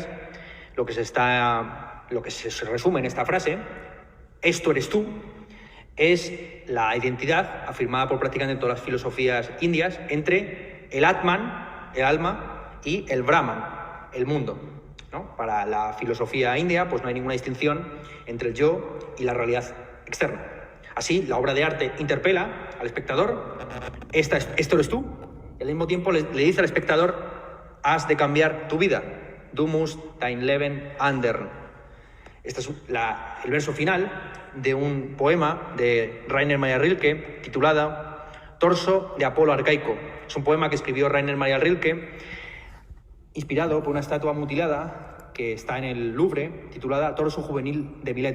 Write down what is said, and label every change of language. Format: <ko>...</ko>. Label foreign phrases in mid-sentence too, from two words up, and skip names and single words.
<es>Lo que se resume en esta frase, esto eres tú, es la identidad afirmada por prácticamente todas las filosofías indias entre el Atman, el alma, y el Brahman, el mundo, ¿no? Para la filosofía india, pues no hay ninguna distinción entre el yo y la realidad externa. Así, la obra de arte interpela al espectador, esto eres tú, y al mismo tiempo le dice al espectador, has de cambiar tu vida,</es> <de>du musst dein Leben ändern.</de> <es>Este es el verso final de un poema de Rainer Maria Rilke titulado Torso de Apolo arcaico. Es un poema que escribió Rainer Maria Rilke inspirado por una estatua mutilada que está en el Louvre titulada Torso juvenil de Mileto.</es>